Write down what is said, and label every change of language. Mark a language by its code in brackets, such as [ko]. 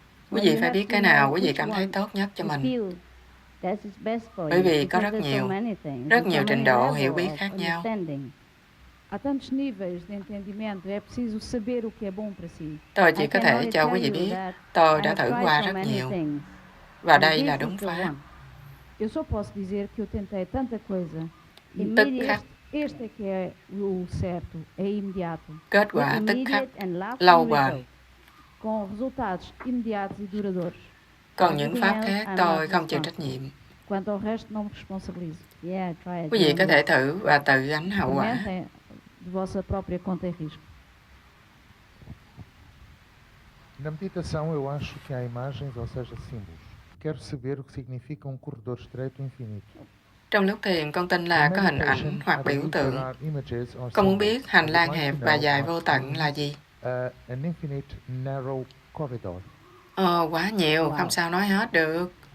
[vi] Quý vị phải biết cái nào quý vị cảm thấy tốt nhất cho mình. Bởi vì có rất nhiều trình độ hiểu biết khác nhau. [pt] Há tantos níveis de entendimento, é preciso saber o que é bom para si. [vi] Tôi chỉ có thể cho quý vị biết, tôi đã thử qua rất nhiều, và đây là đúng pháp. [pt] Eu só posso dizer que eu tentei tanta coisa. [vi] Tức khắc. [pt] Este é que é o certo, é imediato. [vi] Kết quả tức khắc, lâu bền. [pt] Com resultados imediatos e duradouros. [vi] Còn những pháp khác tôi không chịu trách nhiệm. [pt] Quanto ao resto, não me responsabilizo. [vi] Quý vị có thể thử và tự gánh hậu quả. [pt] De vossa própria conta e risco. Na meditação eu acho que há imagens, ou seja, símbolos. Quero saber o que significa corredor estreito infinito. [vi] Trong lúc thiền, con tin là có hình ảnh hoặc biểu tượng. Con muốn biết hành lang hẹp và dài vô tận là gì? [en] An infinite narrow corridor. [vi] Quá nhiều, không sao nói hết được.